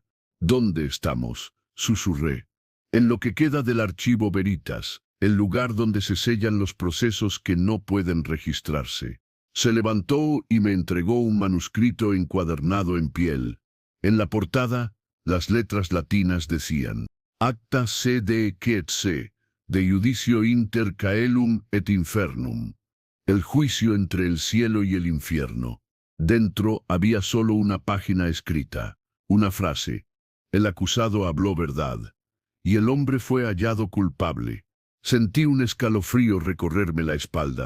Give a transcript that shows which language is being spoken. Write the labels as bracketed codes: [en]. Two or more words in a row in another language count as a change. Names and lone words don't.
[es] «¿Dónde estamos?», susurré. «En lo que queda del archivo Veritas, el lugar donde se sellan los procesos que no pueden registrarse». Se levantó y me entregó un manuscrito encuadernado en piel. En la portada, las letras latinas decían: [la] «Acta sede quetse, de judicio inter caelum et infernum». [es] El juicio entre el cielo y el infierno. Dentro había solo una página escrita, una frase: «El acusado habló verdad, y el hombre fue hallado culpable». Sentí un escalofrío recorrerme la espalda.